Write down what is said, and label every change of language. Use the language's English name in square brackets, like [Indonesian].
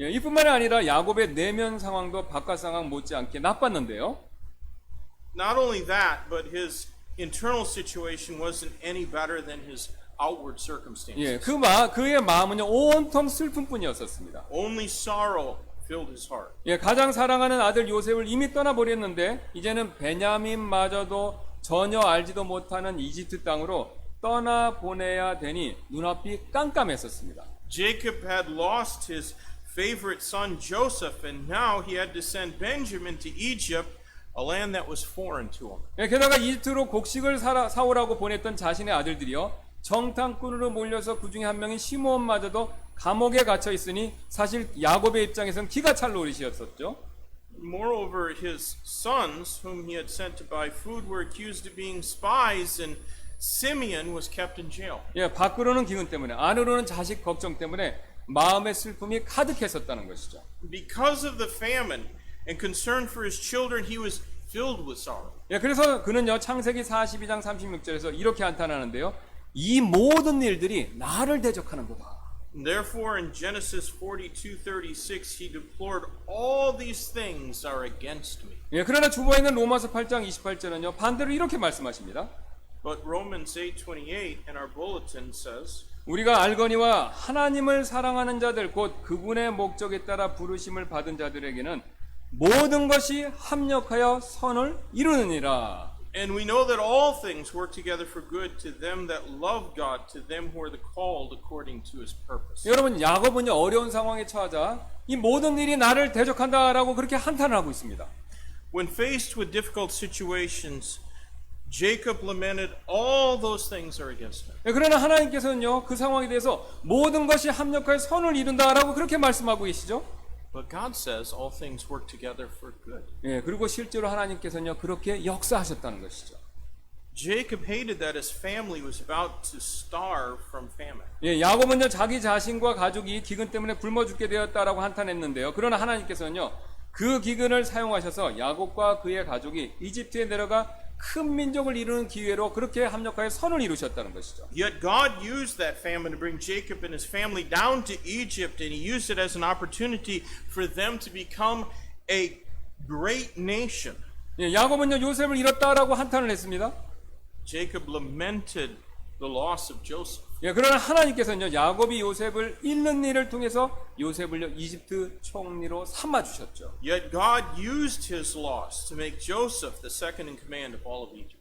[Korean] 예, 이뿐만이 아니라 야곱의 내면 상황도 바깥 상황 못지않게 나빴는데요. [English] Not only that, but his internal situation wasn't any better than his outward circumstances. [Korean] 예, 그의 마음은요, 온통 슬픔뿐이었었습니다. [English] Only sorrow filled his heart. [Korean] 예, 가장 사랑하는 아들 요셉을 이미 떠나버렸는데 이제는 베냐민마저도 전혀 알지도 못하는 이집트 땅으로 떠나보내야 되니 눈앞이 깜깜했었습니다. [English] Jacob had lost his favorite son Joseph, and now he had to send Benjamin to Egypt, a land that was foreign to him. [Korean] 예, 게다가 이집트로 곡식을 사오라고 보냈던 자신의 아들들이요, 정탐꾼으로 몰려서 그 중에 한 명인 시므온마저도 감옥에 갇혀 있으니 사실 야곱의 입장에서는 기가 찰 노릇이었었죠. [English] Moreover, his sons, whom he had sent to buy food, were accused of being spies, and Simeon was kept in jail. [Korean] 예, 밖으로는 기근 때문에, 안으로는 자식 걱정 때문에 마음의 슬픔이 가득했었다는 것이죠. [English] Because of the famine and concern for his children, he was filled with sorrow. [Korean] 예, 그래서 그는요, 창세기 42장 36절에서 이렇게 한탄하는데요, 이 모든 일들이 나를 대적하는 거다. [English] And therefore, in Genesis 42:36, he deplored all these things are against me. [Korean] 예, 그러나 주보에 있는 로마서 8장 28절은요, 반대로 이렇게 말씀하십니다. [English] But Romans 8:28 in our bulletin says, [Korean] 우리가 알거니와 하나님을 사랑하는 자들 곧 그분의 목적에 따라 부르심을 받은 자들에게는 모든 것이 합력하여 선을 이루느니라. [English] and we know that all things work together for good to them that love God, to them who are the called according to his purpose. [Korean] 여러분, 야곱은요, 어려운 상황에 처하자 이 모든 일이 나를 대적한다라고 그렇게 한탄을 하고 있습니다. [English] When faced with difficult situations, Jacob lamented all those things are against him. [Korean] 예, 그러나 하나님께서는요, 그 상황에 대해서 모든 것이 합력하여 선을 이룬다라고 그렇게 말씀하고 계시죠. [English] But God says all things work together for good. [Korean] 예, 그리고 실제로 하나님께서는요, 그렇게 역사하셨다는 것이죠. [English] Jacob hated that his family was about to starve from famine. [Korean] 예, 야곱은요, 자기 자신과 가족이 기근 때문에 굶어 죽게 되었다라고 한탄했는데요. 그러나 하나님께서는요, 그 기근을 사용하셔서 야곱과 그의 가족이 이집트에 내려가 큰 민족을 이루는 기회로 그렇게 합력하여 선을 이루셨다는 것이죠. [English] Yet God used that famine to bring Jacob and his family down to Egypt, and he used it as an opportunity for them to become a great nation. [Korean] 예, 야곱은요, 요셉을 잃었다라고 한탄을 했습니다. [English] Jacob lamented the loss of Joseph. [Korean] 예, 그러나 하나님께서는요, 야곱이 요셉을 잃는 일을 통해서 요셉을요, 이집트 총리로 삼아 주셨죠. [English] Yet God used his loss to make Joseph the second in command of all of Egypt.